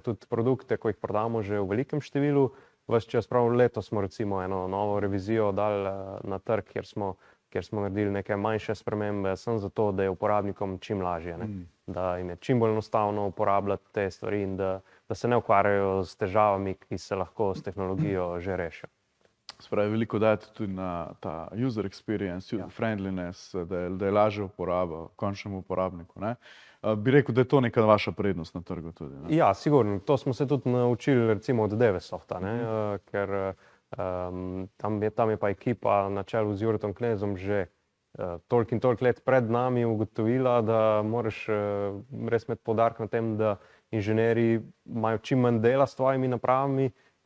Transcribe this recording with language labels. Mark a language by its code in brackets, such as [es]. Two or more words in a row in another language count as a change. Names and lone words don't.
[sl] Tudi produkte, ko jih prodamo že v velikem številu, ves čas, prav letos smo recimo eno novo revizijo dali na trg, kjer smo naredili neke manjše spremembe, samo zato, da je uporabnikom čim lažje, ne. Da jim je čim bolj enostavno uporabljati te stvari in da se ne ukvarjajo s težavami, ki se lahko s tehnologijo že rešijo. Se pravi, veliko dajete tudi na ta [en] user experience, user friendliness, [sl] da je lažje uporaba končnemu uporabniku, ne. Bi rekel, da je to neka vaša prednost na trgu tudi, ne? Ja, sigurno. To smo se tudi naučili recimo od Devesofta, ne, ker tam je pa ekipa na čelu z Juretom Knezom že toliko in toliko let pred nami ugotovila, da moraš res imeti poudarek na tem, da inženirji imajo čim manj dela s tvojimi napravami.